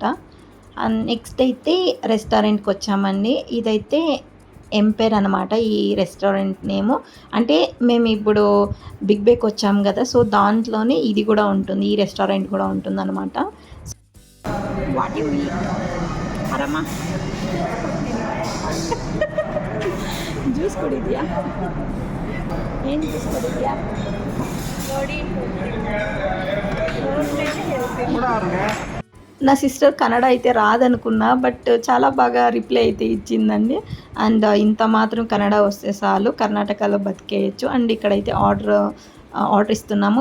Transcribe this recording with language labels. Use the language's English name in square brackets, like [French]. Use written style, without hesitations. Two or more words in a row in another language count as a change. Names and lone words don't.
[Telugu] అండ్ నెక్స్ట్ అయితే రెస్టారెంట్కి వచ్చామండి. ఇదైతే ఎంపైర్ అనమాట ఈ రెస్టారెంట్ నేము. అంటే మేము ఇప్పుడు బిగ్ బేక్ వచ్చాము కదా, సో దాంట్లోనే ఇది కూడా ఉంటుంది, ఈ రెస్టారెంట్ కూడా ఉంటుంది అనమాట. [English] What you eat అరమ్మా? [Kannada] ಜ್ಯೂಸ್ ಕುಡಿದ್ಯಾ? ಏನು ಜ್ಯೂಸ್ ಕುಡಿದ್ಯಾ? [Telugu] నా సిస్టర్ కన్నడ అయితే రాదనుకున్నా, బట్ చాలా బాగా రిప్లై అయితే ఇచ్చిందండి. అండ్ ఇంత మాత్రం కన్నడ వస్తే చాలు, కర్ణాటకలో బతికేయచ్చు. అండ్ ఇక్కడైతే ఆర్డర్ ఇస్తున్నాము.